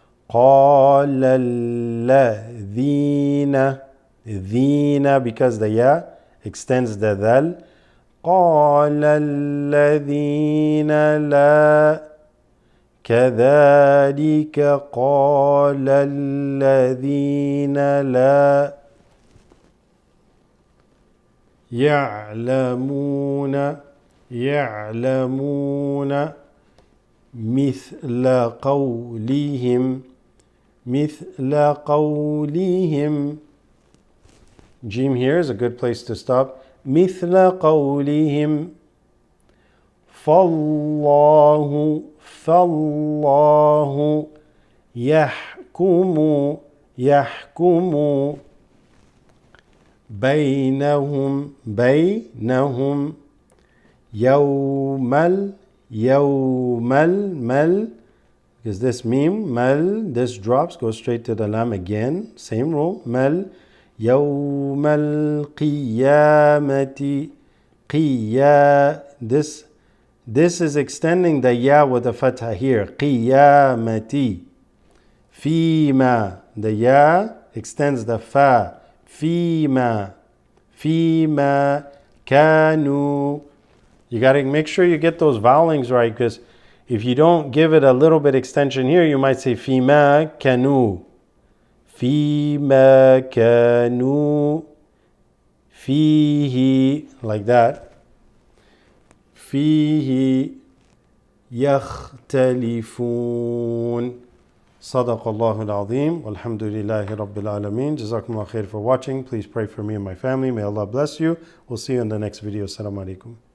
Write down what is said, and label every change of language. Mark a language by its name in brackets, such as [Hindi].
[Arabic] قال الذين, [English] ذين, because the ya extends the dal. [Arabic] قال الذين لا كذلك قال الذين لا يعلمون يعلمون مثل قولهم مثل قولهم. [English] Jim here is a good place to stop. [Arabic] مثل قولهم. فالله فالله يحكم يحكم بينهم بينهم يوم يوم [English] because this meme mal, this drops, goes straight to the lam again, same rule. Mal [Arabic] يوم القيامة [English] قيا, this is extending the ya with the fatha here. [Arabic] قيامتي. [English] فيما, the ya extends the fa. [Arabic] فيما فيما كانوا. [English] You got to make sure you get those vowelings right, because if you don't give it a little bit extension here, you might say [Arabic] فيما كانوا. فيما كانوا فيه, [English] like that. [Arabic] فيه يختلفون. صدق الله العظيم والحمد لله رب العالمين. جزاكم الله خير [English] for watching. Please pray for me and my family. May Allah bless you. We'll see you in the next video. Assalamu alaikum.